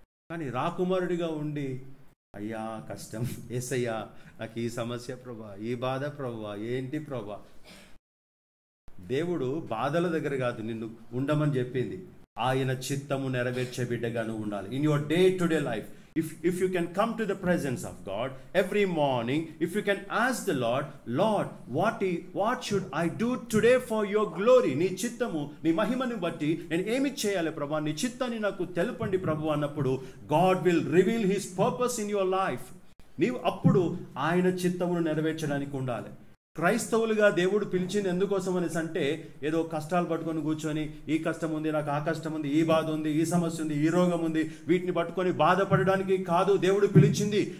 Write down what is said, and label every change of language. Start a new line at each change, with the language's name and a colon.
Telugu: కానీ రాకుమారుడిగా ఉండి అయ్యా కష్టం, యేసయ్యా నాకు ఈ సమస్య ప్రభా, ఈ బాధ ప్రభా, ఏంటి ప్రభా. దేవుడు బాధల దగ్గర కాదు నిన్ను ఉండమని చెప్పింది, ఆయన చిత్తము నెరవేర్చే బిడ్డగా నువ్వు ఉండాలి.
English: In your day to day life If you can come to the presence of God every morning, if you can ask the Lord, Lord, what should I do today for your glory?
Telugu: నీ చిత్తము నీ మహిమను బట్టి నేను ఏమి చేయాలి ప్రభువా, నీ చిత్తాన్ని నాకు తెలుపండి ప్రభువా అన్నప్పుడు
English: God will reveal his purpose in your life.
Telugu: నీవు అప్పుడు ఆయన చిత్తమును నెరవేర్చడానికి ఉండాలి. క్రైస్తవులుగా దేవుడు పిలిచింది ఎందుకోసం అనేసి అంటే ఏదో కష్టాలు పట్టుకొని కూర్చొని ఈ కష్టం ఉంది, నాకు ఆ కష్టం ఉంది, ఈ బాధ ఉంది, ఈ సమస్య ఉంది, ఈ రోగం ఉంది, వీటిని పట్టుకొని బాధపడడానికి కాదు దేవుడు పిలిచింది.